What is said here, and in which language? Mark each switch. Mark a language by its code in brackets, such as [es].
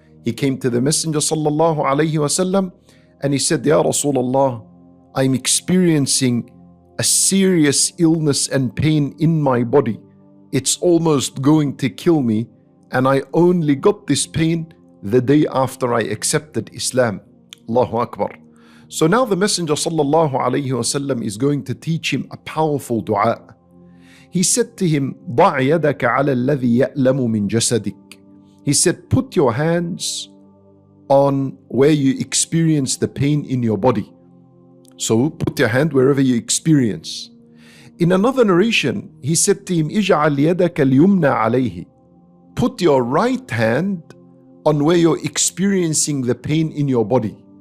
[en] He came to the Messenger sallallahu alayhi wasallam and he said, Ya Rasulullah, I'm experiencing a serious illness and pain in my body. It's almost going to kill me, and I only got this pain the day after I accepted Islam. Allahu Akbar. So now the Messenger sallallahu alayhi wasallam is going to teach him a powerful dua. He said [ar] to him, ضع يدك على الذي يألم من جسدك. [en] He said, put your hands on where you experience the pain in your body. So put your hand wherever you experience. In another narration, he said to him, [ar] اجعل يدك اليمنى عليه. [en] Put your right hand on where you're experiencing the pain in your body.